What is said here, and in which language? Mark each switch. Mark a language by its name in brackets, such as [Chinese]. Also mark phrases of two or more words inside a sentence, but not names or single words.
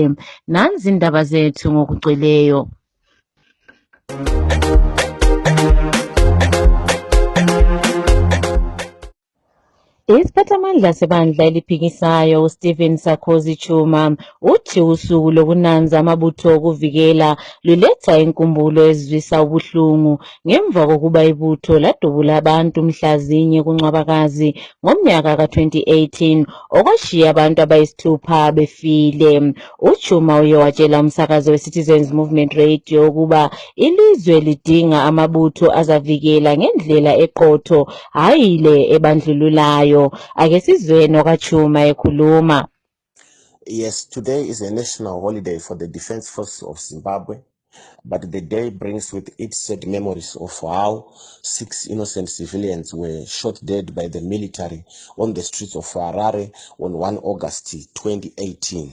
[North Ndebele] Nanzi indaba zethu ngokugcweleyo. Isiphathamandla sebandla eliphikisayo uStephen Sarkozy Chuma uthi usuku lokunanza amabutho okuvikela luletha inkumbulo ezizwisa ubuhlungu ngemva kokuba ibutho ladubula abantu mhlazinye kuNcwabakazi ngomnyaka ka-2018 okwashiya abantu abayisithupha befile. UChuma uye watshela umsakazo we-Citizens Movement Radio ukuba ilizwe lidinga amabutho azavikela ngendlela eqotho hayi le ebandlululayo. Ake sizwe nokaChuma ekhuluma. [English] Yes, today is a national holiday for the Defense Force of Zimbabwe, but the day brings with it sad memories of how 6 innocent civilians were shot dead by the military on the streets of Harare on 1 August 2018.